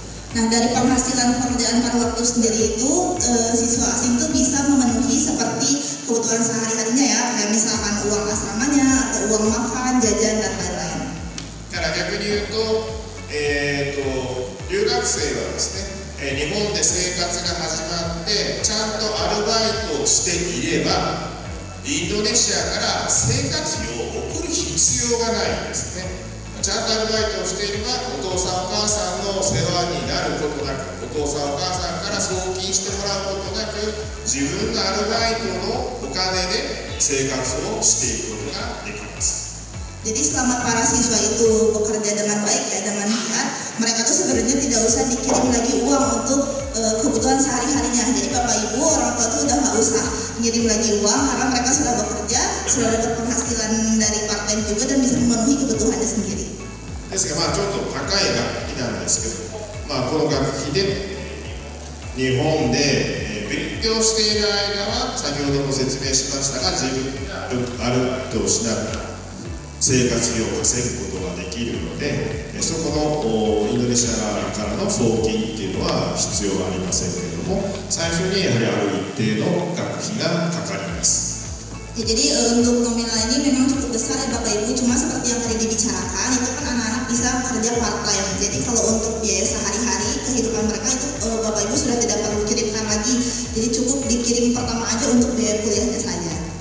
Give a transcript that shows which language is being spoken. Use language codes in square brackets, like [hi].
[id] Nah, dari penghasilan pekerjaan paruh waktu sendiri itu, siswa asing itu bisa memenuhi seperti kebutuhan sehari-harinya ya, kayak misalkan uang asramanya, atau uang makan, jajan, dan lain-lain. Karena [ja] 逆に言うと、留学生はですね、日本で生活が始まってちゃんとアルバイトをしていれば、インドネシアから生活費を送る必要がないんですね。ちゃんとアルバイトをしていれば、お父さんお母さんの世話になることなく、お父さんお母さんから送金してもらうことなく、自分のアルバイトのお金で生活をしていくことができます。 [id] Jadi selama para siswa itu bekerja dengan baik ya, dengan giat, mereka tuh sebenarnya tidak usah dikirim lagi uang untuk kebutuhan sehari-harinya. Jadi bapak ibu, orang tua tuh udah nggak usah ngirim lagi uang karena mereka sudah bekerja, sudah dapat penghasilan dari part-time juga dan bisa memenuhi kebutuhannya sendiri. [ja] ですが、ちょっと高い学費なんですけど、この学費で日本で勉強している間は先ほども説明しましたが、自分がアルバイトをしながら生活費を稼ぐことができるので、そこのインドネシアからの送金っていうのは必要はありませんけれども、最初にやはりある一定の学費がかかります。 [id] Ya, jadi untuk nominal ini memang cukup besar ya Bapak Ibu, cuma seperti yang tadi dibicarakan itu kan anak-anak bisa kerja part-time. Jadi kalau untuk biaya sehari-hari kehidupan mereka itu Bapak Ibu sudah tidak perlu kirimkan lagi. Jadi cukup dikirim pertama aja untuk biaya kuliahnya saja.